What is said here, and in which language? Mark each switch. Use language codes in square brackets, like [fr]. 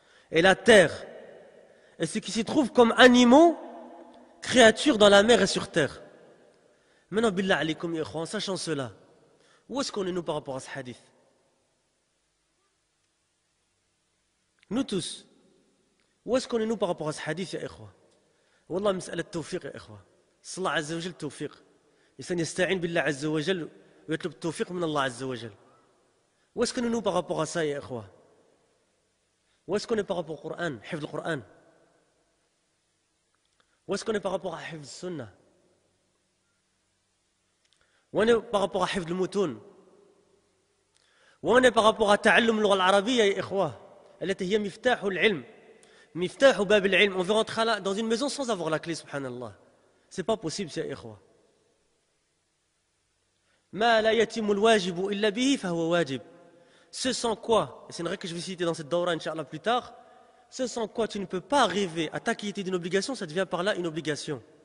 [fr] Et la terre, et ce qui s'y trouve comme animaux, créatures dans la mer et sur terre. Maintenant, billah alaykum, en sachant cela, où est-ce qu'on est nous par rapport à ce hadith? Nous tous, où est-ce qu'on est nous par rapport à ce hadith, ya ikhwa? [ar] Wallah, مسألة التوفيق يا إخوة. صلى الله عز وجل التوفيق. الإنسان يستعين بالله عز وجل ويطلب التوفيق من الله عز وجل. [fr] Où est-ce qu'on est nous par rapport à ça, ya ikhwa? Où est-ce qu'on est par rapport au Coran, حفظ le Coran? Où est-ce qu'on est par rapport à [ar] حفظ السنة? [fr] Où on est par rapport à [ar] حفظ المتون? وين [fr] par rapport à [ar] تعلم اللغة العربية يا إخوة التي هي مفتاح العلم مفتاح باب العلم. [fr] On veut rentrer dans une maison sans avoir la clé, subhanallah. C'est pas possible, [ar] يا إخوة. ما لا يتم الواجب إلا به فهو واجب. [fr] Ce sans quoi, et c'est une règle que je vais citer dans cette daura, Inch'Allah, plus tard, ce sans quoi tu ne peux pas arriver à t'acquitter d'une obligation, ça devient par là une obligation.